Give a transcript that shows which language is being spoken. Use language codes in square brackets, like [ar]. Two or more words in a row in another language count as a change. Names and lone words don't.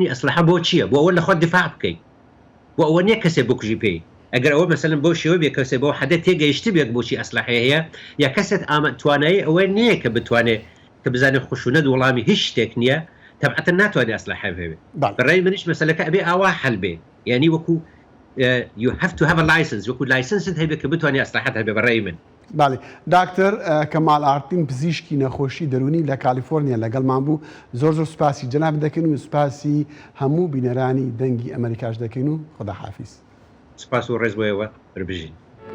[ckb] ئەسلحە بۆ چییە بۆ ئەوە لە خۆت دفاع بکەیت بۆ ئەوە نییە کەسێک بکوژی پێی ئەگەر ئەوە مەسەلەن بۆ شێوە بێ کەسێ بۆ حدە تێگەیشتی بێت بۆچی ئەسلحەیە هەیە یا کەسێت توانایی ئەوە نییە کە بتوانێت کە بزانێت خشونەت وەڵامی هیچ شتێک نییە تەبعەتەن ناتوانێت ئەسلحە هەبێ بەڕای منیش مەسەلەکە ئەبێ ئاوا حەل بێ یعنی وەکو [en] you have to have a license [ckb] وەکو لایسنست هەبێ کە بتوانێت ئەسلحەت هەبێ بەڕای من. باڵێ داکتەر کەمال ئارتین پزیشکی نەخۆشی دەرونی لە کالیفۆرنیا لەگەڵمان بوو زۆر سوپاسی جەناب دەکەین و سوپاسی هەموو بینەرانی دەنگی ئەمریکاش دەکەین و خوداحافیز. سپاس و ڕێز بۆیەوە بەربژین.